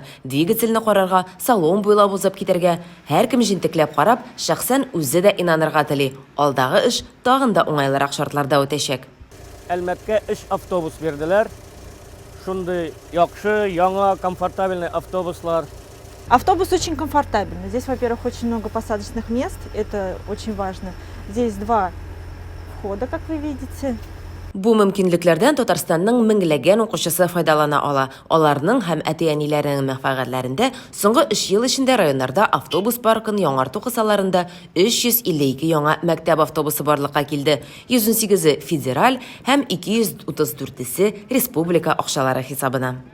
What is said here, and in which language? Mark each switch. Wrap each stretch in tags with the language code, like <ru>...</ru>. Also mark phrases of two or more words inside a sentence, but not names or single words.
<tt>Двигательне карарга, салон буйлап узып китәргә, һәркем җентекләп карап, шәхсән үзе дә инанырга тели. Алдагы эш тагын да уңайлырак шартларда үтәчәк. Әлмәткә 3 автобус бирделәр. Шундай яхшы, яңа, комфортабельный автобуслар.</tt> <ru>Автобус очень комфортабельный. Здесь, во-первых, очень много посадочных мест. Это очень важно. Здесь 2 входа, как вы видите.</ru> <tt>Бу мөмкинлекләрдән Татарстанның меңләгән укучысы файдалана ала. Аларның һәм әти-әниләренең мәнфәгатьләрендә соңгы 3 ел эчендә районнарда автобус паркын яңарту кысаларында 352 яңа мәктәп автобусы барлыкка килде. 118-е федераль һәм 234-се республика акчалары хисабына.</tt>